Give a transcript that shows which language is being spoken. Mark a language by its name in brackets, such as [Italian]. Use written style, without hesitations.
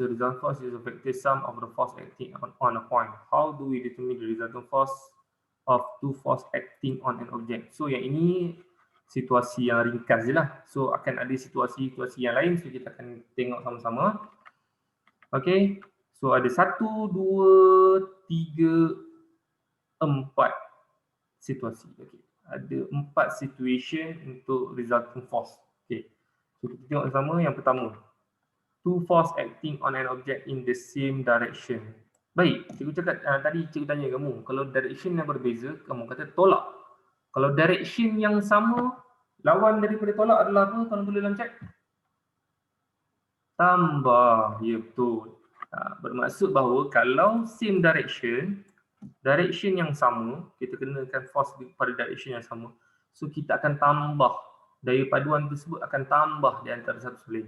[English] The resultant force is a vector sum of the force acting on a point. How do we determine the resultant force of two force acting on an object? [Malay] So yang ini situasi yang ringkas je lah. So akan ada situasi-situasi yang lain. So kita akan tengok sama-sama. Okay. So ada 1, 2, 3, 4 situasi. Okay. Ada 4 situation untuk resultant force. Okay. So kita tengok sama yang pertama. [English] Two force acting on an object in the same direction. [Malay] Baik, cikgu cakap tadi cikgu tanya kamu, kalau direction yang berbeza, kamu kata tolak. Kalau direction yang sama, lawan daripada tolak adalah apa? Kalau tulis dalam chat. Tambah, ya betul. Bermaksud bahawa kalau [English] same direction, [Malay] direction yang sama, kita kenakan force pada direction yang sama, so kita akan tambah, daya paduan tersebut akan tambah di antara satu sama lain.